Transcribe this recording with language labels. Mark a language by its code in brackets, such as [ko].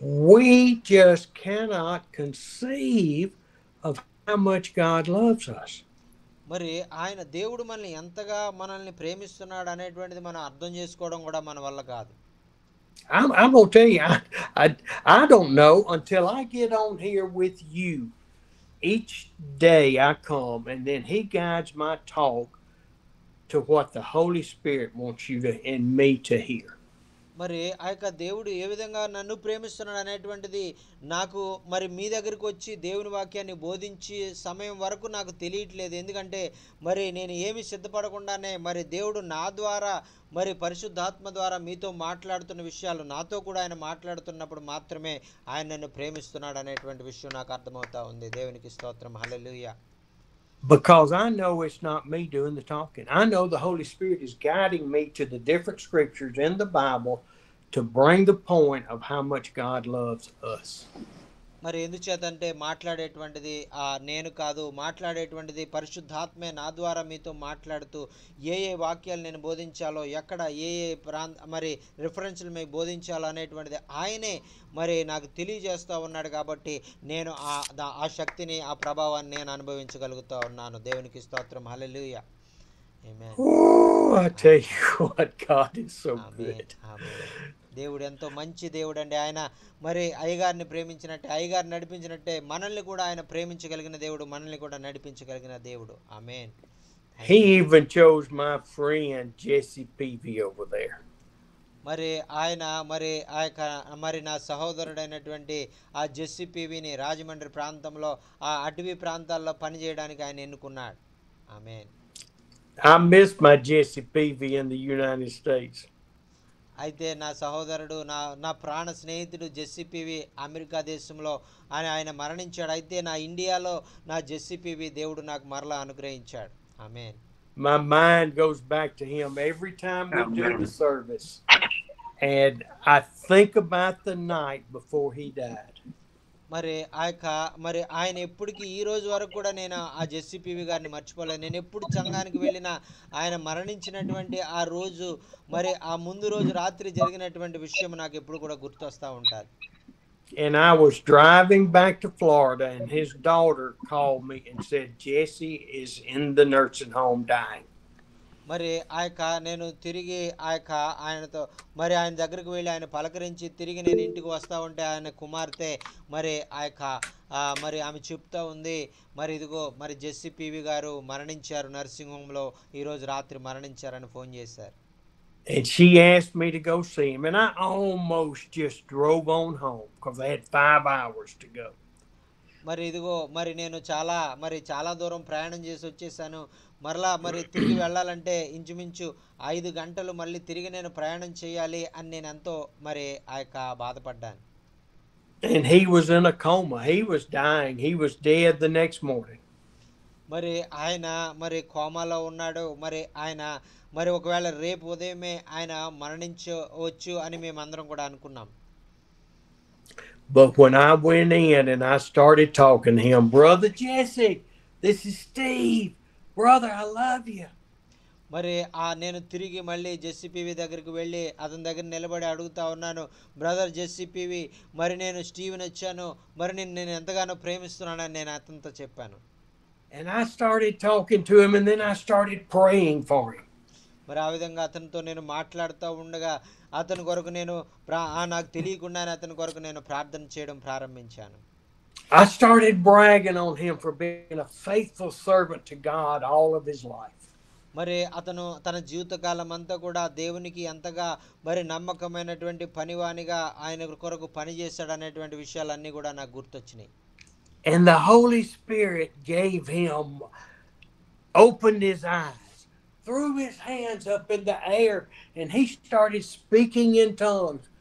[en] We just cannot conceive of how much God loves us. [te] మరి ఆయన దేవుడు మనల్ని ఎంతగా మనల్ని ప్రేమిస్తున్నాడు అనేటువంటిది మనం అర్థం చేసుకోవడం కూడా మన వల్ల కాదు. [en] I'm going to tell you, I don't know until I get on here with you. Each day I come and then he guides my talk to what the Holy Spirit wants you to, and me to hear. [te] మరి ఆ యొక్క దేవుడు ఏ విధంగా నన్ను ప్రేమిస్తున్నాడు అనేటువంటిది నాకు మరి మీ దగ్గరికి వచ్చి దేవుని వాక్యాన్ని బోధించి సమయం వరకు నాకు తెలియట్లేదు. ఎందుకంటే మరి నేను ఏమి సిద్ధపడకుండానే మరి దేవుడు నా ద్వారా మరి పరిశుద్ధాత్మ ద్వారా మీతో మాట్లాడుతున్న విషయాలు, నాతో కూడా ఆయన మాట్లాడుతున్నప్పుడు మాత్రమే ఆయన నన్ను ప్రేమిస్తున్నాడు అనేటువంటి విషయం నాకు అర్థమవుతా ఉంది. దేవునికి స్తోత్రం. హల్లెలూయా. [en] Because I know it's not me doing the talking. I know the Holy Spirit is guiding me to the different scriptures in the Bible to bring the point of how much God loves us. [te] మరి ఎందుచేతంటే మాట్లాడేటువంటిది నేను కాదు, మాట్లాడేటువంటిది పరిశుద్ధాత్మే నా ద్వారా మీతో మాట్లాడుతూ ఏ వాక్యాలు నేను బోధించాలో, ఎక్కడ ఏ మరి రిఫరెన్స్లు మీకు బోధించాలో అనేటువంటిది ఆయనే మరి నాకు తెలియజేస్తూ ఉన్నాడు. కాబట్టి నేను ఆ శక్తిని, ఆ ప్రభావాన్ని నేను అనుభవించగలుగుతూ ఉన్నాను. దేవునికి స్తోత్రం. హల్లెలూయా. ఆమేన్. [en] I tell you what, God is so good. [te] దేవుడు ఎంతో మంచి దేవుడు అండి. ఆయన మరి అయ్యగారిని ప్రేమించినట్టే, అయ్యగారిని నడిపించినట్టే మనల్ని కూడా ఆయన ప్రేమించగలిగిన దేవుడు, మనల్ని కూడా నడిపించగలిగిన దేవుడు. ఆమేన్. [en] He even chose my friend Jesse Peavy over there. [te] మరి ఆయన మరి నా సహోదరుడైనటువంటి ఆ జెస్సీ పీవీని రాజమండ్రి ప్రాంతంలో ఆ అటవీ ప్రాంతాల్లో పనిచేయడానికి ఆయన ఎన్నుకున్నాడు. ఆమేన్. [en] I miss my Jesse Peavy in the United States. [te] అయితే నా సహోదరుడు, నా ప్రాణ స్నేహితుడు జెస్సీ పీవీ అమెరికా దేశంలో ఆయన మరణించాడు. అయితే నా ఇండియాలో నా జెస్సీ పీవీ దేవుడు నాకు మరలా అనుగ్రహించాడు. ఆమేన్. [en] My mind goes back to him every time we do the service. And I think about the night before he died. [te] మరి మరి ఆయన ఎప్పటికీ ఈ రోజు వరకు కూడా నేను ఆ జెస్సీ పీవీ గారిని మర్చిపోలేదు. నేను ఎప్పుడు సంఘానికి వెళ్ళినా ఆయన మరణించినటువంటి ఆ రోజు, మరి ఆ ముందు రోజు రాత్రి జరిగినటువంటి విషయం నాకు ఎప్పుడు కూడా గుర్తొస్తూ ఉంటారు. [en] And I was driving back to Florida and his daughter called me and said Jesse is in the nursing home dying. [te] మరి నేను తిరిగి ఆయనతో మరి ఆయన దగ్గరికి వెళ్ళి ఆయన పలకరించి తిరిగి నేను ఇంటికి వస్తూ ఉంటే ఆయన కుమార్తె మరి మరి ఆమె చెప్తా ఉంది, మరి ఇదిగో మరి జెస్సీ పీవీ గారు మరణించారు, నర్సింగ్ హోమ్లో ఈరోజు రాత్రి మరణించారని ఫోన్ చేశారు. [en] And she asked me to go see him, and I almost just drove on home because I had 5 hours to go. [te] మరి ఇదిగో మరి నేను చాలా దూరం ప్రయాణం చేసి వచ్చేసాను. మరలా మరి తిరిగి వెళ్ళాలంటే ఇంచుమించు 5 గంటలు మళ్ళీ తిరిగి నేను ప్రయాణం చేయాలి అని నేను ఎంతో మరి బాధపడ్డాను. [en] And he was in a coma. He was dying. He was dead the next morning. [te] మరి ఆయన మరి కోమాలో ఉన్నాడు. మరి ఒకవేళ రేపు ఉదయమే ఆయన మరణించవచ్చు అని మేమందరం కూడా అనుకున్నాం. [en] But when I went in and I started talking to him, Brother Jesse, this is Steve. Brother, I love you. [te] మరి నేను తిరిగి మళ్ళీ జెస్సీ పీవీ దగ్గరికి వెళ్ళి అతని దగ్గర నిలబడి అడుగుతా ఉన్నాను, బ్రదర్ జెస్సీ పీవీ, మరి నేను స్టీవెన్ వచ్చాను, మరి నేను ఎంతగానో ప్రేమిస్తున్నానని నేను అతనితో చెప్పాను. [en] And I started talking to him, and then I started praying for him. [te] మరి ఆ విధంగా అతనితో నేను మాట్లాడుతూ ఉండగా అతని కొరకు నేను నాకు తెలియకుండానే అతని కొరకు నేను ప్రార్థన చేయడం ప్రారంభించాను. [en] I started bragging on him for being a faithful servant to God all of his life. [te] మరి అతను తన జీవితకాలం అంతా కూడా దేవునికి ఎంతగా మరి నమ్మకమైనటువంటి పనివానిగా ఆయన కొరకు పనిచేశాడు అనేటువంటి విషయాలన్నీ కూడా నాకు గుర్తొచ్చినాయి. [en] And the Holy Spirit gave him, opened his eyes, threw his hands up in the air, and he started speaking in tongues.